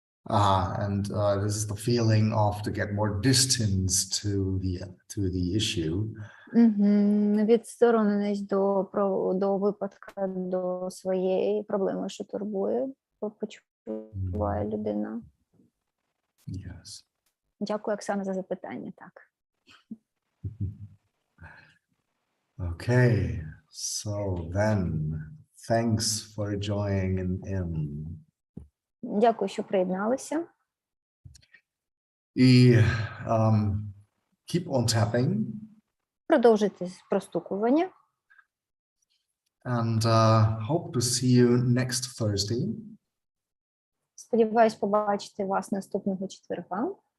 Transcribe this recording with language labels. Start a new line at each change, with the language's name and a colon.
English: And this is the feeling of to get more distance to the issue.
Ukrainian: Відстороненість до випадка, до своєї проблеми, що турбує, почуває людина.
English: Yes.
Ukrainian: Дякую, Оксана, за запитання. Так.
English: Okay. So then, thanks for joining in.
Ukrainian: Дякую, що приєдналися.
English: І keep on tapping.
Ukrainian: Продовжуйте простукування.
English: And hope to see you next Thursday.
Ukrainian: Сподіваюсь побачити вас наступного четверга.